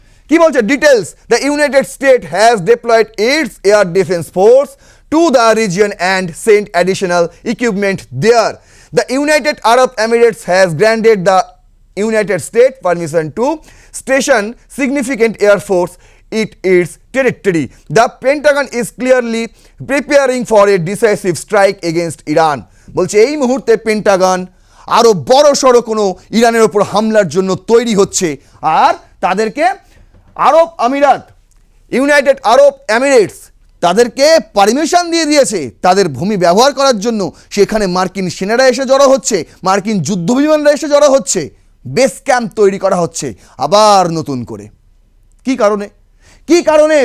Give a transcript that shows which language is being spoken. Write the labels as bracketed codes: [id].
[bn] কি বলছে details, [en] The United State has deployed its air defence force to the region and sent additional equipment there. The United Arab Emirates has granted the United State permission to station significant air force its territory. The Pentagon is clearly preparing for a decisive strike against Iran. [bn] বলছে এই মুহূর্তে Pentagon আরও বড় সড়ো কোনো ইরানের ওপর হামলার জন্য তৈরি হচ্ছে, আর তাদেরকে আরব আমিরাত, ইউনাইটেড আরব এমিরেটস তাদেরকে পারমিশন দিয়ে দিয়েছে তাদের ভূমি ব্যবহার করার জন্য। সেখানে মার্কিন সেনারা এসে জড়ো হচ্ছে, মার্কিন যুদ্ধবিমানরা এসে জড়ো হচ্ছে, বেস ক্যাম্প তৈরি করা হচ্ছে আবার নতুন করে। কি কারণে? কি কারণে?